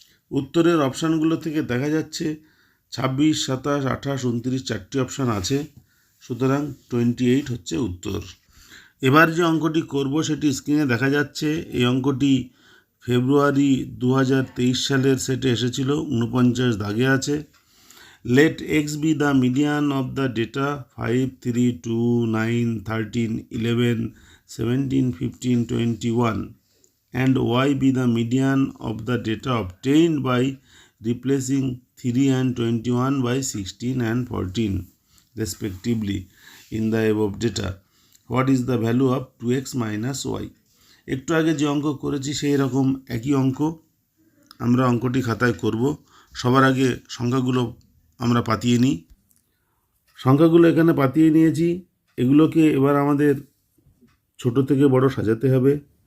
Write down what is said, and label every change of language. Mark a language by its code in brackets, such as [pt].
[bn] উত্তরের অপশানগুলো থেকে দেখা যাচ্ছে 26, 27, 28, 29 চারটি অপশান আছে, সুতরাং 28 হচ্ছে উত্তর। এবার যে অঙ্কটি করব সেটি স্ক্রিনে দেখা যাচ্ছে। এই অঙ্কটি ফেব্রুয়ারি 2023 সালের সেটে এসেছিল, 49 দাগে আছে। [en] Let x be the median of the data 5, 3, 2, 9, 13, 11, 17, 15, 21 and y be the median of the data obtained by replacing 3 and 21 by 16 and 14 respectively in the above data. What is the value of 2x minus y? [bn] একটু আগে যে অঙ্ক করেছি সেই রকম একই অঙ্ক আমরা অঙ্কটি খাতায় করব। সবার আগে সংখ্যাগুলো আমরা পাতিয়ে নিই। সংখ্যাগুলো এখানে পাতিয়ে নিয়েছি। এগুলোকে এবার আমাদের ছোট থেকে বড় সাজাতে হবে।